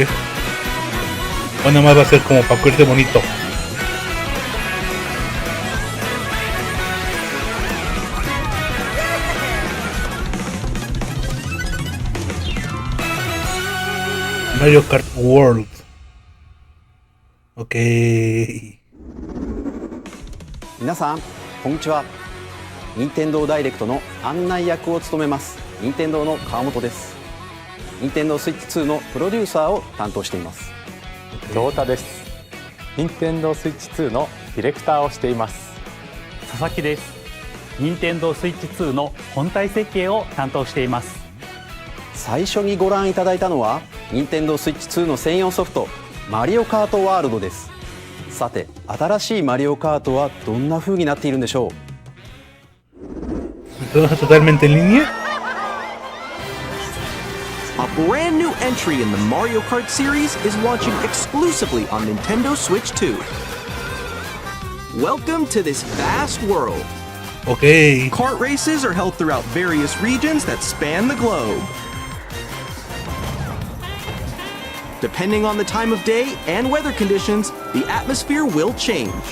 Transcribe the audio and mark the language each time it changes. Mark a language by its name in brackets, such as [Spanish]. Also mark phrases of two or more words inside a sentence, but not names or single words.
[Spanish] O nada más va a ser como para cuerte bonito. Mario Kart World. Ok. [Japanese] 皆さんこんにちは。任天堂ダイレクトの案内役を務めます任天堂の川本です。任天堂スイッチ2のプロデューサーを担当しています。京太です。任天堂スイッチ2のディレクターをしています。佐々木です。任天堂スイッチ2の本体設計を担当しています。最初にご覧いただいたのは任天堂スイッチ2の専用ソフトマリオカートワールドです。さて新しいマリオカートはどんな風になっているんでしょう。 [Spanish] Totalmente en línea. [English] A brand new entry in the Mario Kart series is launching exclusively on Nintendo Switch 2. Welcome to this vast world. Okay. Kart races are held throughout various regions that span the globe. Depending on the time of day and weather conditions, the atmosphere will change.